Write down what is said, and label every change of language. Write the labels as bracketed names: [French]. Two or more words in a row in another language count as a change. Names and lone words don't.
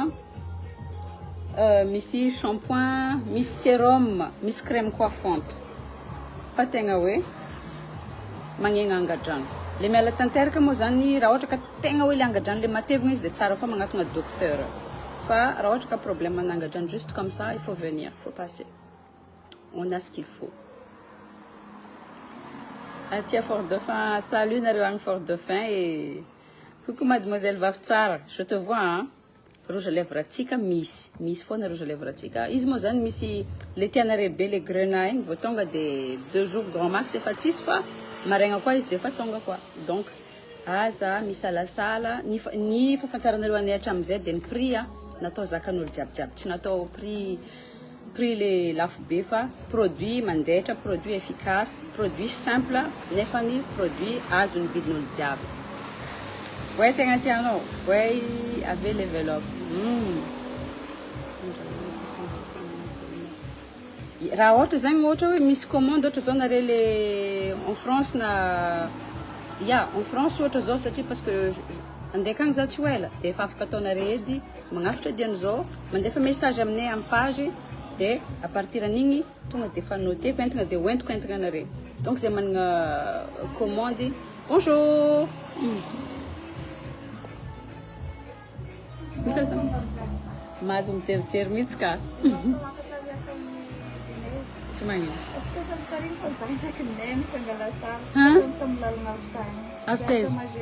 [Malagasy] misy shampoing misy sérum misy [French] crème coiffante [Malagasy] fa tegna hoe magnegna angadrano le miala tanteraka moa zany raha ohatra ka tegna hoe le angadrano le matevina izy dia tsara fa magnatona docteur fa raha ohatra ka problème angadrano [French] juste comme ça il faut venir il faut passer on a ce qu'il faut. Atia Fort-Dauphin, salut Naruang Fort-Dauphin et coucou mademoiselle Vaftsara, je te vois rouge à lèvres [Malagasy] atsika misy foana [French] rouge à lèvres atsika [Malagasy] izy moa zany misy le tianareo be [French] le grenat [Malagasy] igny vao tonga [French] de 2 jours grand max [Malagasy] efa tsisy fa maraigna koa izy de efa tonga koa donc aza misalasala ny fafantaranareo anay hatramizay de ny prix natao zakan'olo jiabijiaby tsy natao prix le lafo be fa produit mandehatra [French] produit efficace produit simple [Malagasy] nefa ny produit azo ny vidin'olo jiaby voay tegna tianao voay ave level-up raha ohatra zagny ohatra hoe misy commande ohatra zao nare le [French] en France [Malagasy] na [French] en France [Malagasy] ohatra zao satria [French] parce que [Malagasy] andeha akagny za tsy ho ela dia efa afaka ataonare edy magnafitra dian'izao mandefa message aminay amin'ny page dia [French] à partir [Malagasy] an'igny tonga dia efa noteko entagna dia hoentiko entagna anare donc zay managna [French] commande bonjour [Malagasy] misy zany mahazo mijerijery mihitsy ka tsy magnino aftaiza